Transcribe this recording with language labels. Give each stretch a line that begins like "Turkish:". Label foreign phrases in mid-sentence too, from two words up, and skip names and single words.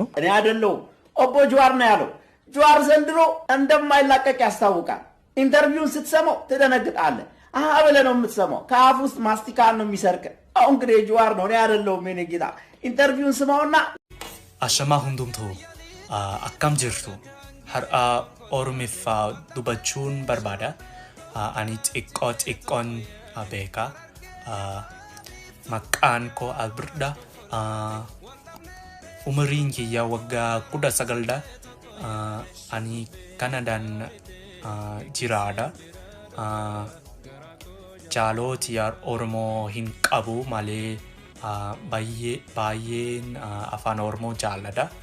Amharic: እኔ አይደለሁም፣ ኦቦ ጁዋር ነው ያለው። ጁዋር ዘንድሮ እንደማይላቀቅ ያስታውቃል። ኢንተርቪውን ስትሰማው ትደነግጣለህ። ብለህ ነው የምትሰማው። ከአፍ ውስጥ ማስቲካ ነው የሚሰርቅ። አሁን እንግዲህ ጁዋር ነው፣ እኔ አይደለሁም። የኔ ጌታ ኢንተርቪውን ስማውና
Oromo: Ashamaa hundumtuu akkam jirtu har'a Afaan Oromoo dubbachuun barbaada አኒ xiqqoon beeka maqaan koo Albirda umriin kiyya waggaa 19 ani Kanadaan jiraadha. Jaaloti Oromoo hin qabu malee baay'een afaan Oromoo jaalladha.